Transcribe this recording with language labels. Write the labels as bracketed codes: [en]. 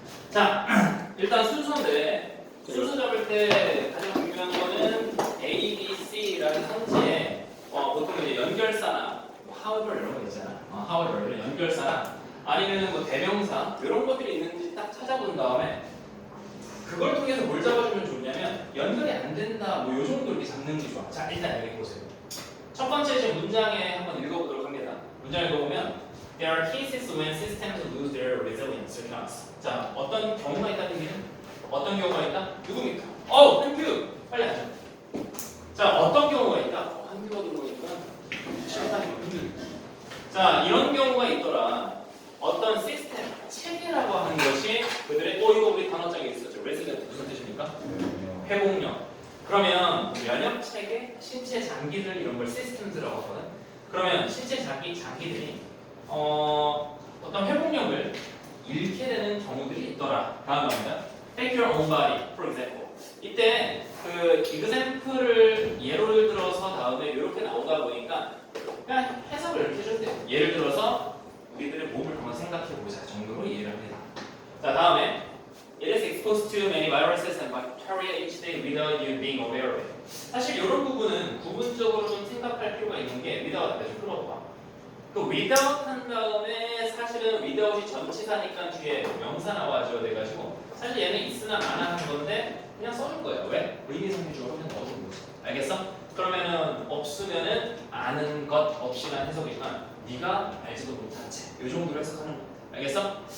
[ko] 자 일단 순서인데 순서 잡을 때 가장 중요한 거는 A, B, C라는 성지에 보통 이제 연결사나 however 이런 거 있잖아. however 이런 연결사나 아니면은 뭐 대명사 이런 것들이 있는지 딱 찾아본 다음에 그걸 통해서 뭘 잡아주면 좋냐면 연결이 안 된다 뭐 요 정도 이렇게 잡는 게 좋아. 자 일단 여기 보세요. 첫 번째 이제 문장에 한번 읽어보도록 합니다. 문장 읽어보면 [en] There are cases when systems lose their resilience [ko] 이렇게 나왔어. 자 어떤 경우가 있다는 얘기는 어떤 경우가 있다? 누굽니까? 한규 빨리 하자. 자 어떤 경우가 있다? 한규가 들어오니까 시간이 힘들다. 자 이런 경우가 있더라. 어떤 시스템 체계라고 하는 것이 그들의 이거 우리 단어장에 있었죠. resilient 무슨 뜻입니까? 회복력. 그러면 면역 체계, 신체 장기들 이런 걸 시스템즈라고 하거든. 그러면 신체 장기들이 어떤 회복력을 잃게 되는 경우들이 있더라. 다음 겁니다. [en] Take your own body, for example. [ko] 이때 그 example을 예를 들어서 다음에 이렇게 나오다 보니까 그냥 해석을 이렇게 해줘도 돼요. 예를 들어서 우리들의 몸을 한번 생각해보자 정도로 이해를 합니다. 자 다음에 [en] It is exposed to many viruses and bacteria each day without you being aware of it. [ko] 사실 이런 부분은 구분적으로 좀 생각할 필요가 있는 게 without 좀 풀어봐. 그 without 한 다음에 사실은 without이 전치사니까 뒤에 명사 나와줘야 돼가지고 사실 얘는 있으나 안하 한 건데 그냥 써준 거예요. 왜? 의미상주어로 그냥 넣어준 거지. 알겠어? 그러면은 없으면은 아는 것 없이란 해석이지만 네가 알지도 못한 채. 이 정도로 해석하는 거야. 알겠어?